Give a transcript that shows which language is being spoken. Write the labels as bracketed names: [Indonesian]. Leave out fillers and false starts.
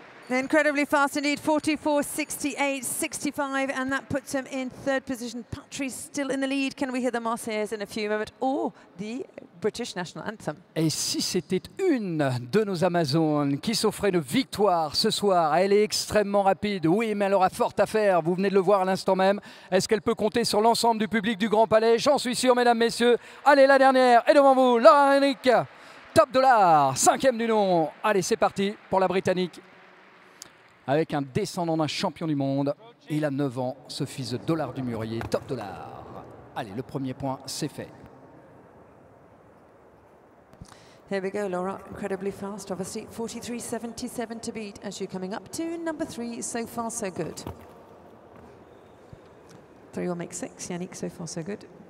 [English] Incredibly fast indeed, 44.68, 65, and that puts him in 3rd position. Patrice still in the lead. Can we hear the Marseillaise in a few moments, or the British National Anthem? [French] Et si c'était une de nos Amazones qui s'offrait une victoire ce soir, elle est extrêmement rapide, oui, mais elle aura fort à faire, vous venez de le voir à l'instant même. Est-ce qu'elle peut compter sur l'ensemble du public du Grand Palais? J'en suis sûr, mesdames, messieurs. Allez, la dernière est devant vous, Laura Hennick, Top Dollar, 5e du nom. Allez, c'est parti pour la Britannique. Avec un descendant d'un champion du monde. Il a 9 ans, ce fils de Dollar du Murier, Top Dollar. Allez, le premier point, c'est fait. [English] Here we go, Laura, incredibly fast, obviously. 43.77 to beat as you're coming up to number 3, so far so good. 3 will make 6, Yannick, so far so good.